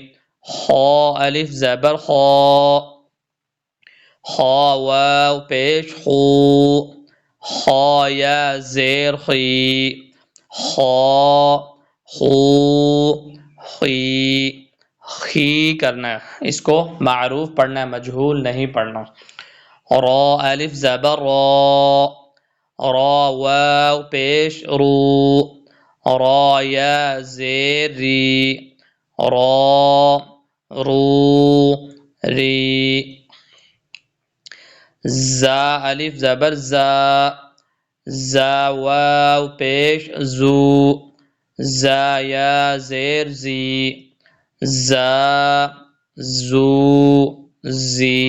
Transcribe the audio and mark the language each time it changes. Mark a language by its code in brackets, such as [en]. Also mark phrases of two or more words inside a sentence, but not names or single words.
[ur] خا الف زبر خا، خا واو پیش خو، خا یا زیر خی، خا خو خی۔ خی کرنا ہے، اس کو معروف پڑھنا ہے، مجہول نہیں پڑھنا۔ را الف زبر را، را واو پیش رو، را یا زیر ری، را رو ری۔ زا الف زبر زا، زا واو پیش زو، زا یا زیر زی، زا زو زی۔